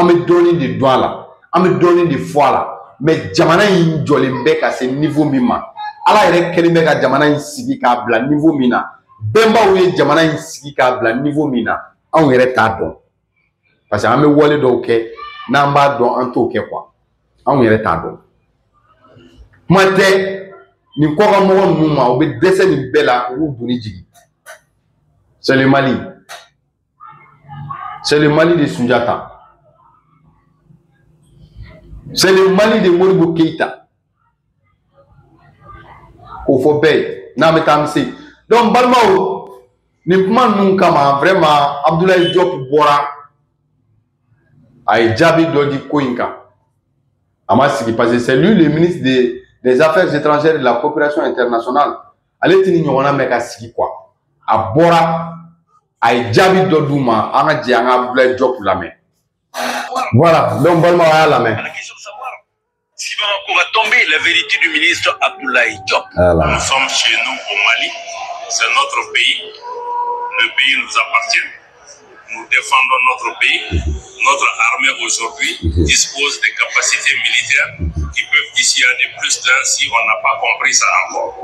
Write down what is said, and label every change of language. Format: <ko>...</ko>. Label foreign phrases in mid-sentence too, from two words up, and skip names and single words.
<bm>bɛ dɔɔnin de dɔn a la an bɛ dɔɔnin de fɔ a la mais jamana in jɔlen bɛ ka se niveau min ma Ala yɛrɛ kɛlen bɛ ka jamana in sigi k'a bila niveau min na bɛnbaw ye jamana in sigi k'a bila niveau min na anw yɛrɛ t'a dɔn</bm> <fr>parce que</fr> <bm>an bɛ wale dɔw kɛ n'an b'a dɔn an t'o kɛ quoi anw yɛrɛ t'a dɔn kuma tɛ nin kɔkanmɔgɔ ninnu ma u bɛ dɛsɛ nin bɛɛ la u b'u doni jigin</bm> <fr>c'est le Mali</fr> <bm>de Sunjata</bm> <fr>c'est le Mali de Modibo Keïta</fr> <bm>k'o fɔ bɛɛ ye n'an bɛ taa an bɛ se donc balimaw nin kuma ninnu kama vraiment Abdoulaye Diop bɔra a ye jaabi dɔ di ko in kan a ma sigi</bm> <fr>parce que c'est lui le ministre des Affaires étrangères et de la coopération internationale</fr> <bm>ale tɛ ni ɲɔgɔnna mɛn ka sigi quoi a bɔra a ye jaabi dɔ d'u ma an ka jɛ an ka Abdoulaye Diop lamɛn</bm> <fr>voilà donc</fr> <bm>balimaw a y'a lamɛn.</bm> <fr>Si Bamako va tomber, la vérité du ministre Abdoulaye Diop. Voilà. Nous sommes chez nous au Mali, c'est notre pays, le pays nous appartient, nous défendons notre pays, notre armée aujourd'hui dispose des capacités militaires qui peuvent dissuader plus d'un si on n'a pas compris ça encore.</fr>